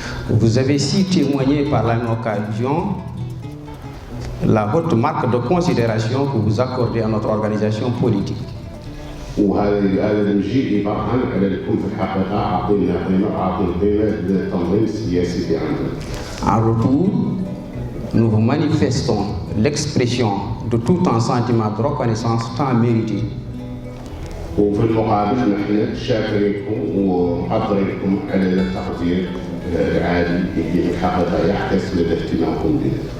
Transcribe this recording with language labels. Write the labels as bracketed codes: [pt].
[fr] Vous avez si témoigné par la même occasion la haute marque de considération que vous accordez à notre organisation politique. [ar] وهذا المجيء يبرهن على انكم في الحقيقة عاطينا قيمة للتنظيم السياسي في عندنا. [fr] En retour, nous vous manifestons l'expression de tout un sentiment de reconnaissance tant mérité. [ar] وفي المقابل نحن شاكرينكم ومقدرينكم على التقدير العالي اللي في الحقيقة يعكس مدى اهتمامكم به.